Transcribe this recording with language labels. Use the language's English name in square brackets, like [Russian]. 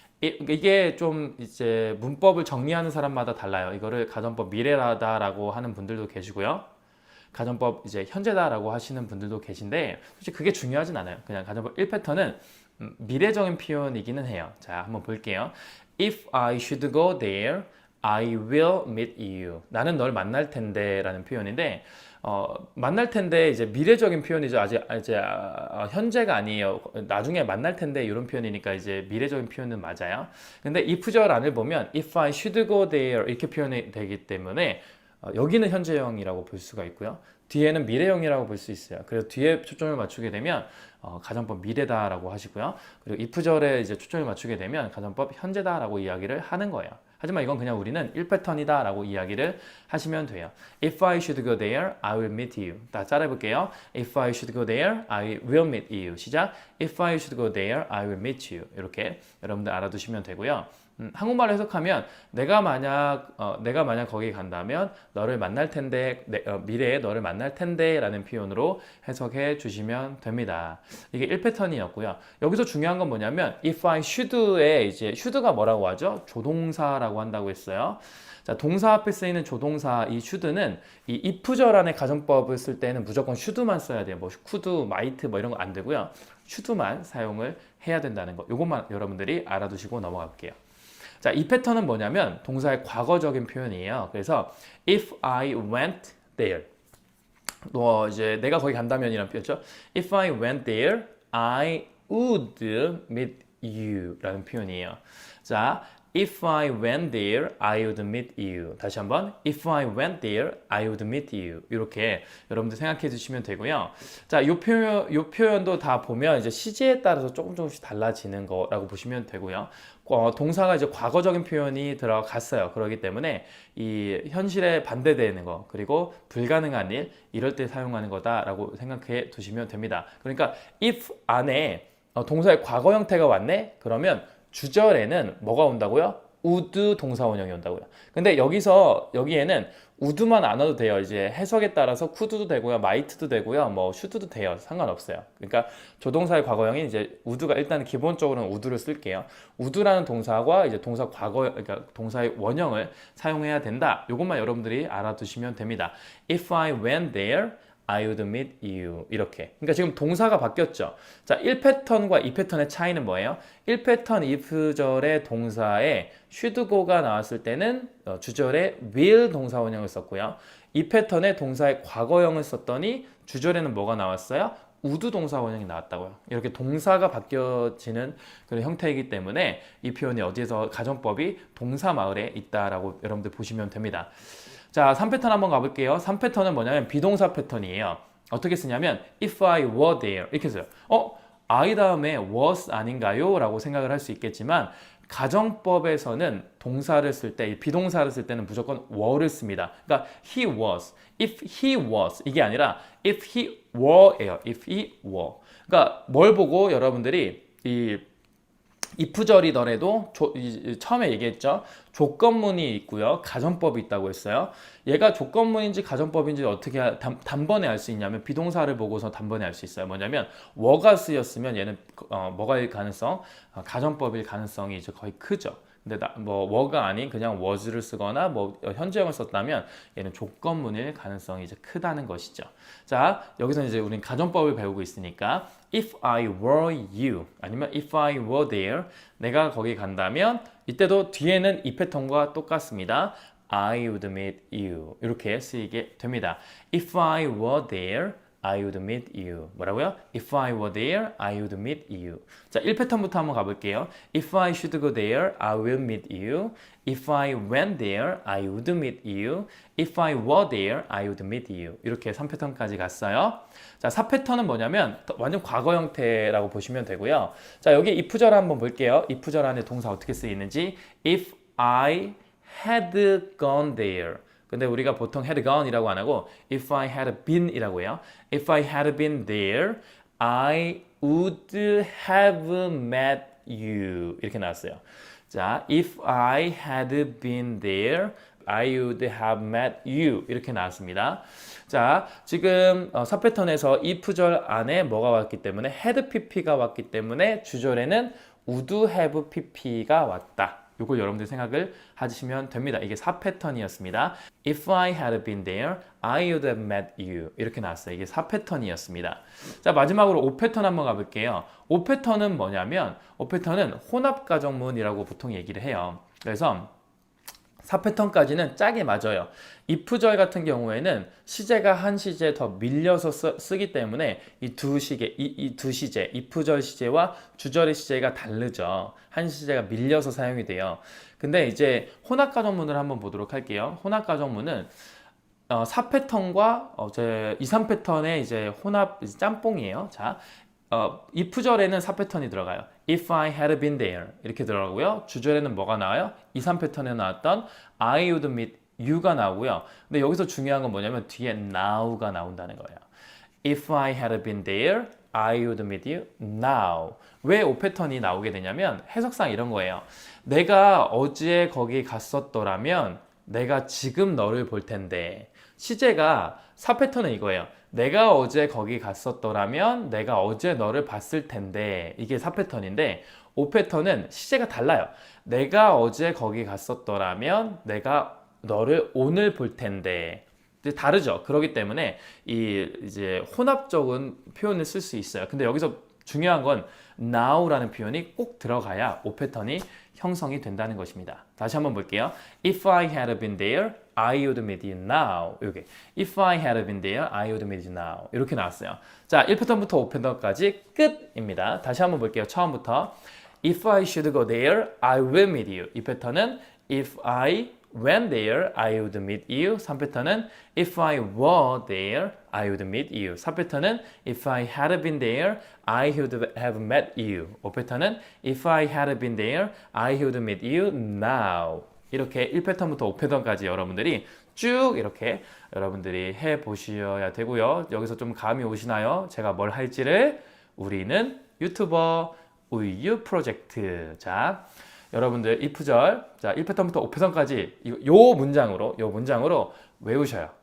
[Korean] 이게 좀 이제 문법을 정리하는 사람마다 달라요. 이거를 가정법 미래다라고 하는 분들도 계시고요. 가정법 이제 현재다라고 하시는 분들도 계신데 솔직히 그게 중요하진 않아요. 그냥 가정법 1패턴은 미래적인 표현이기는 해요. 자, 한번 볼게요. [English] If I should go there, I will meet you. [Korean] 나는 널 만날 텐데 라는 표현인데 만날 텐데 이제 미래적인 표현이죠. 아직 이제 현재가 아니에요. 나중에 만날 텐데 이런 표현이니까 이제 미래적인 표현은 맞아요. 근데 if절 안을 보면 [English] if I should go there [Korean] 이렇게 표현이 되기 때문에 여기는 현재형이라고 볼 수가 있고요. 뒤에는 미래형이라고 볼 수 있어요. 그래서 뒤에 초점을 맞추게 되면 가정법 미래다라고 하시고요. 그리고 if절에 이제 초점을 맞추게 되면 가정법 현재다라고 이야기를 하는 거예요. 하지만 이건 그냥 우리는 1패턴이다 라고 이야기를 하시면 돼요. [English] If I should go there, I will meet you. [Korean] 다 따라해볼게요. [English] If I should go there, I will meet you. [Korean] 시작. [English] If I should go there, I will meet you. [Korean] 이렇게 여러분들 알아두시면 되고요. 한국말로 해석하면 내가 만약 거기 간다면 너를 만날 텐데 미래에 너를 만날 텐데 라는 표현으로 해석해 주시면 됩니다. 이게 1패턴이었고요. 여기서 중요한 건 뭐냐면 [English] if I should [Korean] 에 이제 should가 뭐라고 하죠? 조동사라고 한다고 했어요. 자, 동사 앞에 쓰이는 조동사 이 should는 이 if절 안에 가정법을 쓸 때는 무조건 should만 써야 돼요. 뭐 could, might 뭐 이런 거 안 되고요. should만 사용을 해야 된다는 거. 이것만 여러분들이 알아두시고 넘어가 볼게요. 자, 이 패턴은 뭐냐면 동사의 과거적인 표현이에요. 그래서 [English] if I went there. [Korean] 이제 내가 거기 간다면이라는 표현이죠. [English] If I went there, I would meet you [Korean] 라는 표현이에요. [English] 자, if I went there, I would meet you. [Korean] 다시 한번 [English] if I went there, I would meet you. [Korean] 이렇게 여러분들 생각해 주시면 되고요. 자, 요 표현도 다 보면 이제 시제에 따라서 조금씩 달라지는 거라고 보시면 되고요. 동사가 이제 과거적인 표현이 들어갔어요. 그렇기 때문에 이 현실에 반대되는 거 그리고 불가능한 일 이럴 때 사용하는 거다라고 생각해 두시면 됩니다. 그러니까 if 안에 동사의 과거 형태가 왔네? 그러면 주절에는 뭐가 온다고요? would 동사 원형이 온다고요. 근데 여기에는 would만 안 와도 돼요. 이제 해석에 따라서 could도 되고요, might도 되고요, 뭐 should도 돼요. 상관없어요. 그러니까 조동사의 과거형이 이제 would가 일단 기본적으로는 would를 쓸게요. would라는 동사와 이제 동사 과거, 그러니까 동사의 원형을 사용해야 된다. 이것만 여러분들이 알아두시면 됩니다. [English] If I went there, I would meet you. [Korean] 이렇게. 그러니까 지금 동사가 바뀌었죠. 자, 1패턴과 2패턴의 차이는 뭐예요? 1패턴 if절의 동사에 should go가 나왔을 때는 주절에 will 동사 원형을 썼고요. 2패턴의 동사의 과거형을 썼더니 주절에는 뭐가 나왔어요? would 동사 원형이 나왔다고요. 이렇게 동사가 바뀌어지는 그런 형태이기 때문에 이 표현이 어디에서 가정법이 동사 마을에 있다라고 여러분들 보시면 됩니다. 자, 3패턴 한번 가볼게요. 3패턴은 뭐냐면 비동사 패턴이에요. 어떻게 쓰냐면 [English] if I were there [Korean] 이렇게 써요. I 다음에 was 아닌가요? 라고 생각을 할 수 있겠지만 가정법에서는 동사를 쓸 때, 비동사를 쓸 때는 무조건 were를 씁니다. [English] 그러니까 he was, if he was [Korean] 이게 아니라 [English] if he were예요. if he were. [Korean] 그러니까 뭘 보고 여러분들이 이 if절이더라도 처음에 얘기했죠. 조건문이 있고요. 가정법이 있다고 했어요. 얘가 조건문인지 가정법인지 어떻게 단번에 알 수 있냐면 비동사를 보고서 단번에 알 수 있어요. 뭐냐면 were가 쓰였으면 얘는 뭐가일 가능성? 가정법일 가능성이 이제 거의 크죠. 근데 뭐 were가 아닌 그냥 was를 쓰거나 뭐 현재형을 썼다면 얘는 조건문일 가능성이 이제 크다는 것이죠. 자, 여기서 이제 우린 가정법을 배우고 있으니까 [English] if I were you [Korean] 아니면 [English] if I were there [Korean] 내가 거기 간다면 이때도 뒤에는 이 패턴과 똑같습니다. [English] I would meet you 이렇게 쓰이게 됩니다. If I were there I would meet you. [Korean] 뭐라고요? [English] If I were there, I would meet you. 자, 1패턴부터 한번 가볼게요. If I should go there, I will meet you. If I went there, I would meet you. If I were there, I would meet you. [Korean] 이렇게 3패턴까지 갔어요. 자, 4패턴은 뭐냐면 완전 과거 형태라고 보시면 되고요. 자, 여기 if절 한번 볼게요. if절 안에 동사 어떻게 쓰이는지. [English] If I had gone there. [Korean] 근데 우리가 보통 had gone 이라고 안 하고 [English] if I had been [Korean] 이라고 해요. [English] If I had been there, I would have met you. [Korean] 이렇게 나왔어요. [English] 자, if I had been there, I would have met you. [Korean] 이렇게 나왔습니다. 자, 지금 4패턴에서 if절 안에 뭐가 왔기 때문에 had pp가 왔기 때문에 주절에는 would have pp가 왔다. 이걸 여러분들 생각을 하시면 됩니다. 이게 4패턴이었습니다. [English] If I had been there, I would have met you. [Korean] 이렇게 나왔어요. 이게 4패턴이었습니다. 자, 마지막으로 5패턴 한번 가볼게요. 5패턴은 뭐냐면 5패턴은 혼합가정문이라고 보통 얘기를 해요. 그래서 4패턴까지는 짝이 맞아요. if절 같은 경우에는 시제가 한 시제 더 밀려서 쓰기 때문에 이 두 시제, if절 시제와 주절의 시제가 다르죠. 한 시제가 밀려서 사용이 돼요. 근데 이제 혼합가정문을 한번 보도록 할게요. 혼합가정문은 4패턴과 2, 3패턴의 이제 혼합 짬뽕이에요. 자, if절에는 4패턴이 들어가요. [English] If I had been there [Korean] 이렇게 들어가고요. 주절에는 뭐가 나와요? 2, 3패턴에 나왔던 [English] I would meet you [Korean] 가 나오고요. 근데 여기서 중요한 건 뭐냐면 뒤에 now가 나온다는 거예요. [English] If I had been there, I would meet you now. [Korean] 왜 5패턴이 나오게 되냐면 해석상 이런 거예요. 내가 어제 거기 갔었더라면 내가 지금 너를 볼 텐데 시제가 4패턴은 이거예요. 내가 어제 거기 갔었더라면 내가 어제 너를 봤을 텐데 이게 4패턴인데 5패턴은 시제가 달라요. 내가 어제 거기 갔었더라면 내가 너를 오늘 볼 텐데 다르죠. 그렇기 때문에 이제 혼합적인 표현을 쓸 수 있어요. 근데 여기서 중요한 건 now라는 표현이 꼭 들어가야 5패턴이 형성이 된다는 것입니다. 다시 한번 볼게요. [English] If I had been there, I would meet you now. [Korean] 이렇게. [English] If I had been there, I would meet you now. [Korean] 이렇게 나왔어요. 자, 1패턴부터 5패턴까지 끝입니다. 다시 한번 볼게요. 처음부터. [English] If I should go there, I will meet you. [Korean] 이 패턴은 [English] If I went there, I would meet you. [Korean] 3패턴은 [English] If I were there, I would meet you. [Korean] 4패턴은 [English] If I had been there, I would have met you. [Korean] 5패턴은 [English] If I had been there, I would meet you now. [Korean] 이렇게 1패턴부터 5패턴까지 여러분들이 쭉 이렇게 여러분들이 해보셔야 되고요. 여기서 좀 감이 오시나요? 제가 뭘 할지를. 우리는 유튜버 우유 프로젝트. 자, 여러분들 if절 자 1패턴부터 5패턴까지 요 문장으로 외우셔요.